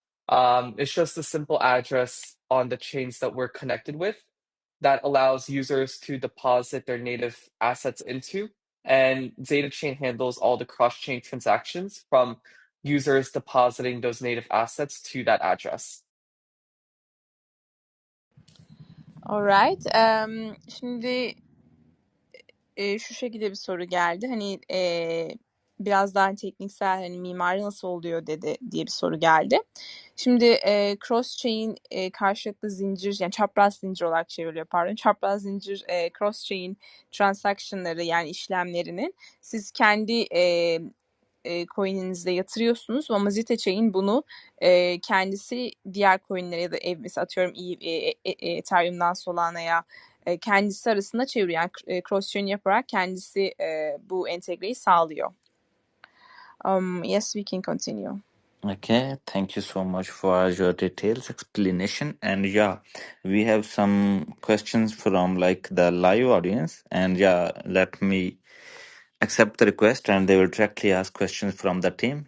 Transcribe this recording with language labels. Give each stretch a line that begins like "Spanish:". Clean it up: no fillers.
English: It's just a simple address on the chains that we're connected with that allows users to deposit their native assets into. And Zeta Chain handles all the cross-chain transactions from users depositing those native assets to that address. Alright.
Turkish: Şimdi şu şekilde bir soru geldi. Hani biraz daha tekniksel, hani mimari nasıl oluyor dedi diye bir soru geldi. Şimdi cross chain karşılıklı zincir, yani çapraz zincir olarak çevriliyor, pardon. Çapraz zincir cross chain transaction'ları, yani işlemlerinin siz kendi coin'inizde yatırıyorsunuz ama ZETA Chain bunu kendisi diğer coin'lere ya da mesela atıyorum Ethereum'dan Solana'ya kendisi arasında çeviriyor. Yani cross chain yaparak kendisi bu entegreyi sağlıyor.
English: Yes, we can continue. Okay, thank you so much for your details explanation. And yeah, we have some questions from like the live audience. And yeah, let me accept the request and they will directly ask questions from the team.